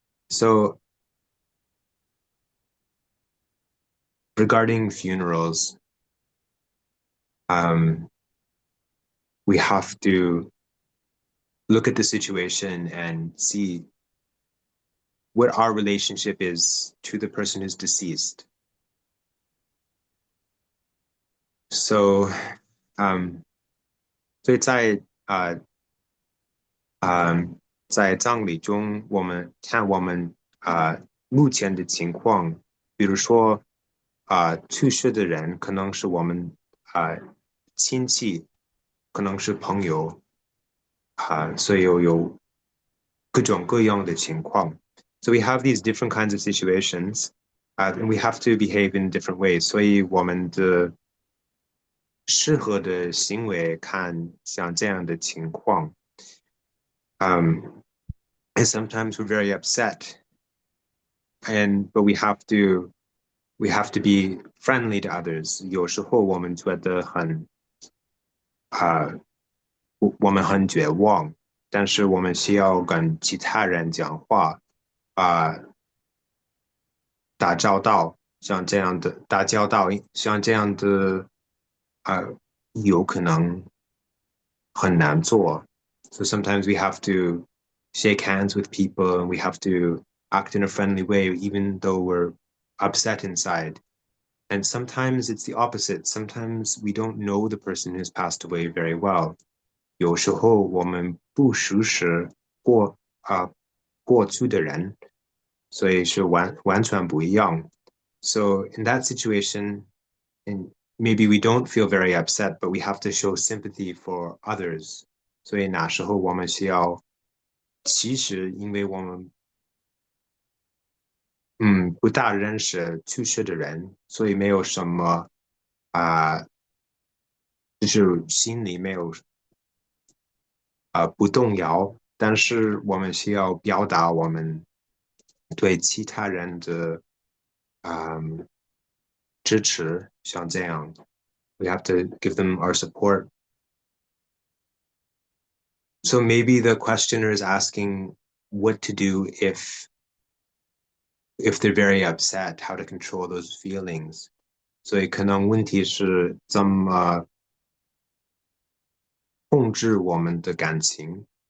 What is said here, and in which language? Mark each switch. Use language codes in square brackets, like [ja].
[en] so regarding funerals, we have to look at the situation and see what our relationship is to the person who's deceased. [zh] So, 所以在葬礼中，我们看我们目前的情况，比如说去世的人可能是我们亲戚，可能是朋友，所以有各种各样的情况。 [en] So we have these different kinds of situations, and we have to behave in different ways. [zh] 所以我们的适合的行为看像这样的情况。 [en] And sometimes we're very upset, but we have to be friendly to others. [zh] 有时候我们觉得我们很绝望，但是我们需要跟其他人讲话，打交道，像这样的打交道，像这样的有可能很难做。 [en] So sometimes we have to shake hands with people, and we have to act in a friendly way, even though we're upset inside. And sometimes it's the opposite. Sometimes we don't know the person who's passed away very well. [zh] 有时候我们不熟识过去的人，所以是完全不一样。 [en] So in that situation, and maybe we don't feel very upset, but we have to show sympathy for others. [zh] 所以那时候我们需要，其实因为我们不大认识去世的人，所以没有什么就是心里没有不动摇，但是我们需要表达我们对其他人的支持，像这样 [en] we have to give them our support. So maybe the questioner is asking what to do if they're very upset, how to control those feelings. [zh] 所以可能问题是怎么控制我们的感情。